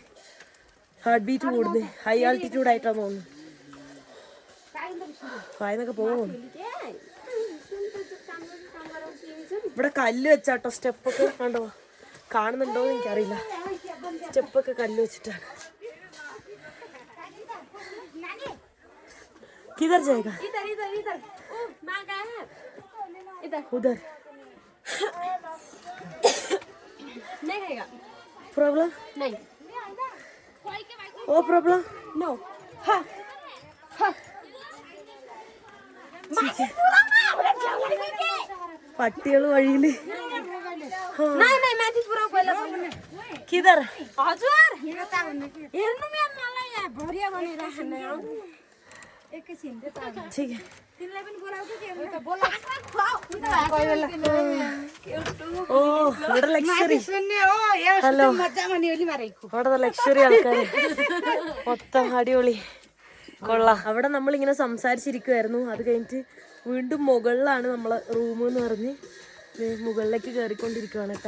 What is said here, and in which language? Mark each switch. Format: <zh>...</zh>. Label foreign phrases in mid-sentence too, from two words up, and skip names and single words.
<en>heart beat</en> <ml>കൂടുന്നത്.</ml> <en>high altitude</en> <ml>ആയിട്ടാണ് തോന്നുന്നു. വായനൊക്കെ പോകും. ഇവിടെ കല്ല് വെച്ചാട്ടോ സ്റ്റെപ്പൊക്കെ കണ്ടോ? കാണുന്നുണ്ടോ എന്ന് എനിക്കറിയില്ല. സ്റ്റെപ്പൊക്കെ കല്ല് വെച്ചിട്ടാണ്.</ml> <hi>किधर जाएगा? उधर नहीं रहेगा. प्रॉब्लम नहीं. ओ</hi> <en>problem no.</en> <hi>हाँ हाँ</hi> <ml>പട്ടികൾ വഴിയില്.</ml> <hi>किधर? ठीक है.</hi> <ml>ഓ, ഇവിടെ ലക്ഷറി. ഹലോ, ഇവിടെ ലക്ഷറി ആൾക്കാര് മൊത്തം അടിപൊളി. കൊള്ളാം. അവിടെ നമ്മളിങ്ങനെ സംസാരിച്ചിരിക്കുവായിരുന്നു. അത് കഴിഞ്ഞിട്ട് വീണ്ടും മുകളിലാണ് നമ്മളെ റൂം എന്ന് പറഞ്ഞ് മുകളിലേക്ക് കയറിക്കൊണ്ടിരിക്കുവാണ് കേട്ടാ.</ml>